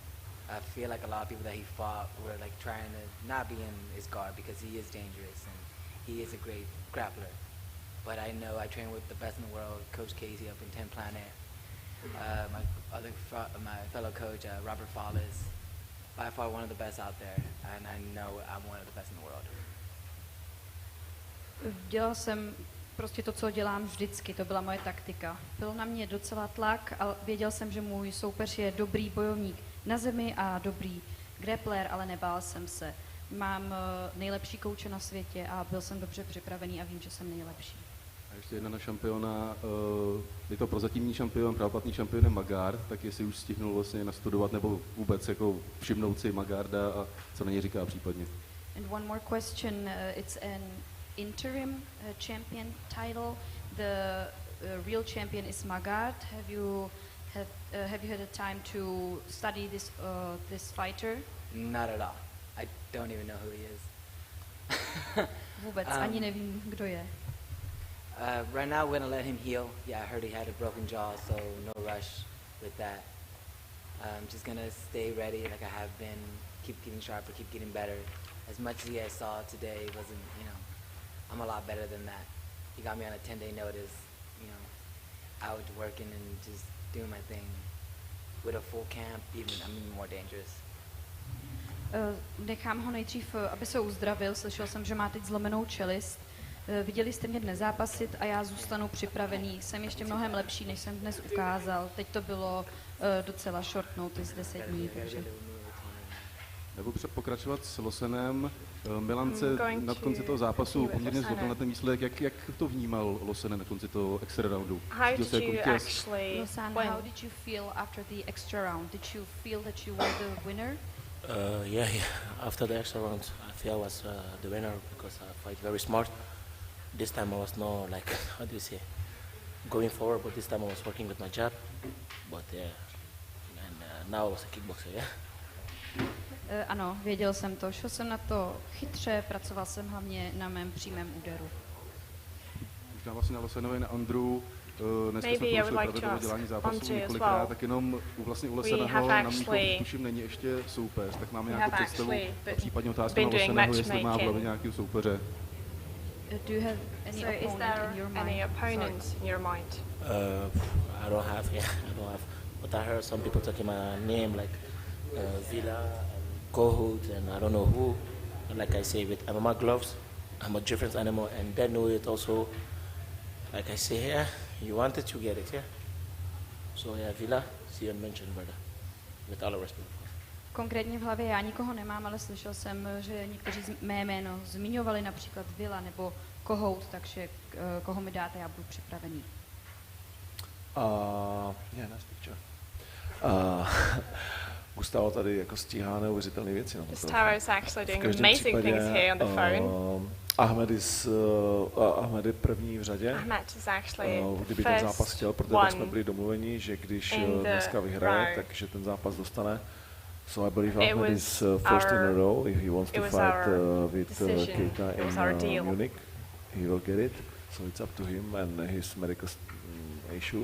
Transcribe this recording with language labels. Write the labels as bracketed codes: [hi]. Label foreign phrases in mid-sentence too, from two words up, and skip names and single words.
[en] I feel like a lot of people that he fought were like trying to not be in his guard because he is dangerous and he is a great grappler. But I know I train with the best in the world, Coach Casey up in 10 Planet. My fellow coach, Robert Fall, is by far one of the best out there, and I know I'm one of the best in the world. [cs] Dělal jsem prostě to, co dělám vždycky, to byla moje taktika. Byl na mě docela tlak a věděl jsem, že můj soupeř je dobrý bojovník na zemi a dobrý grappler, ale nebál jsem se. Mám nejlepší kouče na světě a byl jsem dobře připravený a vím, že jsem nejlepší. A ještě jedna na šampiona, je to prozatímní šampion, pravoplatný šampion je Magard, tak jestli už stihnul vlastně nastudovat nebo vůbec jako všimnout si Magarda a co na něj říká případně. [en] And one more question, it's an interim champion title. The real champion is Magard. Have you had a time to study this fighter? Not at all. I don't even know who he is. [cs] Vůbec ani nevím, kdo je. [en] Right now, we're gonna let him heal. Yeah, I heard he had a broken jaw, so no rush with that. I'm just gonna stay ready, like I have been. Keep getting sharper, keep getting better. As much as I saw today wasn't, I'm a lot better than that. He got me on a 10-day notice, out working and just doing my thing. With a full camp, I'm even more dangerous. [cs] Nechám ho nejdřív, aby se uzdravil. Slyšel jsem, že má teď zlomenou čelist. Viděli jste mě dnes zápasit a já zůstanu připravený. Jsem ještě mnohem lepší, než jsem dnes ukázal. Teď to bylo docela [en] short notice, [cs] 10 dní, takže... Nebo pokračovat s Losenem. Milan se na konci toho zápasu poměrně zhodl na ten výsledek. Jak to vnímal Losen na konci toho [en] extra roundu? [cs] Losan, [en] how did you feel after the extra round? Did you feel that you were the winner? Yeah. After the extra round, I feel I was the winner because I fight very smart. This time I was not like, how do you say, going forward, but this time I was working with my jab. But yeah, and now I was a kickboxer, yeah. [cs] Ano, věděl jsem to. Šel jsem na to chytře, pracoval jsem hlavně na mém přímém úderu. Možná vlastně na Losenovi, na Andru, dneska jsme prošli pravidlo dělání zápasů několikrát, tak jenom vlastně u Loseného na mých tuším není ještě soupeř, tak máme nějakou představu a případně otázku na Loseného, jestli má v hlavě nějakého soupeře. [en] Do you have any opponent in your mind? Any opponent in your mind? I don't have, yeah, I don't have. But I heard some people talking my name, like Villa and Kohut, and I don't know who. And like I say, with MMA gloves, I'm a different animal, and they know it also. Like I say, yeah, you want it, you get it, yeah. So yeah, Villa, see you mentioned, brother. With all respect. [cs] Konkrétně v hlavě já nikoho nemám, ale slyšel jsem, že někteří mé jméno zmiňovali, například Villa nebo Kohout, takže koho mi dáte, já budu připravený. [en] Yeah, nice picture. [cs] Gustavo tady jako stíhá neuvěřitelné věci. [en] Gustavo is actually doing amazing things here on the phone. [cs] Ahmed je první v řadě. [en] Ahmed is actually [cs] kdyby ten zápas chtěl, protože tak jsme byli domluveni, že když dneska vyhraje, takže ten zápas dostane. [en] So I believe Ahmed is first in a row. If he wants to fight with Keita in Munich, he will get it. So it's up to him and his medical issue.